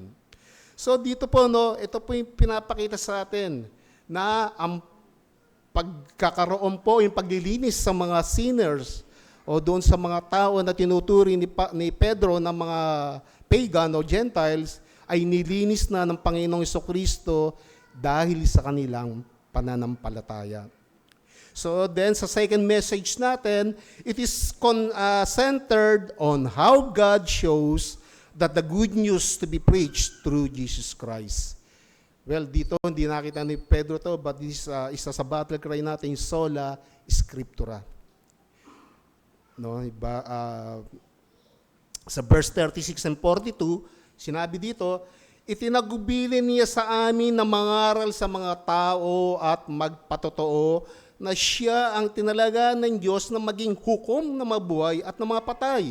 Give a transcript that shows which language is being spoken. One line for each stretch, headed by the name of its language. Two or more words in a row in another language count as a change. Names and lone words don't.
Filipino: So dito po, ito po yung pinapakita sa atin na ang pagkakaroon po, yung paglilinis sa mga sinners o doon sa mga tao na tinuturi ni Pedro ng mga pagan o Gentiles ay nilinis na ng Panginoong Kristo dahil sa kanilang pananampalataya.
English: So then
Filipino: sa
English: second message
Filipino: natin,
English: it is centered on how God shows that the good news to be preached through Jesus Christ. Well,
Filipino: dito hindi nakita ni Pedro to,
English: but this
Filipino: isa sa battle cry natin,
Latin: sola scriptura.
Filipino: No, iba, sa
English: verse 36 and 42,
Filipino: sinabi dito, itinagubilin niya sa amin na mangaral sa mga tao at magpatotoo na siya ang tinalaga ng Diyos na maging hukom na mabuhay at ng mga patay.